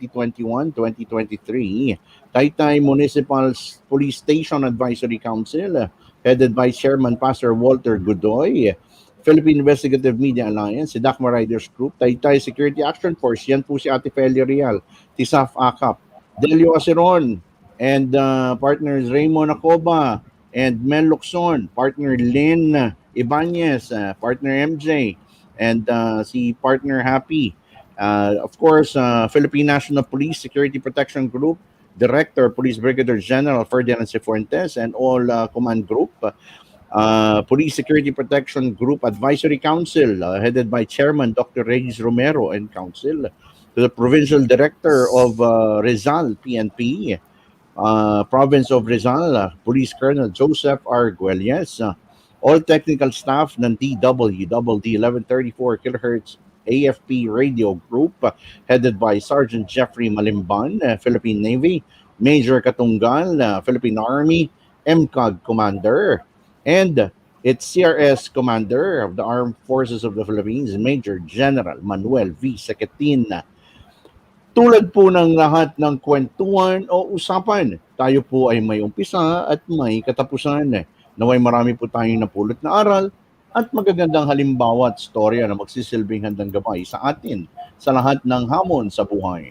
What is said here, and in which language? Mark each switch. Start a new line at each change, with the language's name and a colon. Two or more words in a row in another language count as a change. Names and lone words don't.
English: 2021-2023, Taytay Municipal Police Station Advisory Council, headed by Chairman Pastor Walter Godoy, Philippine Investigative Media Alliance, si Dakma Riders Group, Taytay Security Action Force,
Filipino: yan po si
English: Ate Feli Real, Tisaf Akap, Delio Aceron, and partners Raymond Acoba, and Mel Locson, partner Lynn Ibanez, partner MJ, and si partner Happy. Of course, Philippine National Police Security Protection Group, Director, Police Brigadier General Ferdinand Cifuentes, and all command group. Police Security Protection Group Advisory Council, headed by Chairman Dr. Regis Romero and Council, to the Provincial Director of Rizal PNP, Province of Rizal, Police Colonel Joseph R. Guelies, all technical staff ng DWDD 1134 kHz AFP Radio Group, headed by Sergeant Jeffrey Malimban, Philippine Navy, Major Katunggal, Philippine Army, MCOG Commander, and its CRS Commander of the Armed Forces of the Philippines, Major General Manuel V. Sequetin.
Filipino: Tulad po ng lahat ng kwentuhan o usapan, tayo po ay may umpisa at may katapusan. Naway marami po tayong napulot na aral at magagandang halimbawa at storya na magsisilbing handang gabay sa atin sa lahat ng hamon sa buhay.